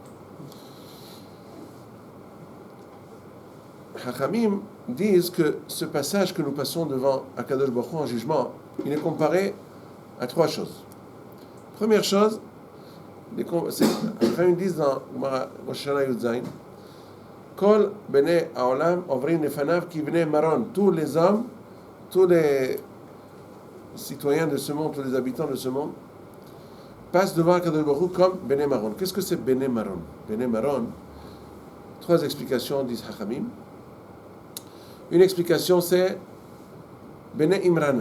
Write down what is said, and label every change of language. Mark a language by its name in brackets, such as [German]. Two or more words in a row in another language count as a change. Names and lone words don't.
[French] Hachamim disent que ce passage que nous passons devant Akadosh Baruch Hu en jugement, il est comparé à trois choses. Première chose, Hachamim disent dans Rosh Hashanah Yud Zayin, [Hebrew] כל בני העולם עוברים לפניו כבני מרון, [French] tous les hommes, tous les citoyens de ce monde, tous les habitants de ce monde, passent devant Akadosh Baruch Hu comme Bnei Maron. Qu'est-ce que c'est Bnei Maron? Bnei Maron, trois explications disent Hachamim. Une explication c'est Bnei Imrana.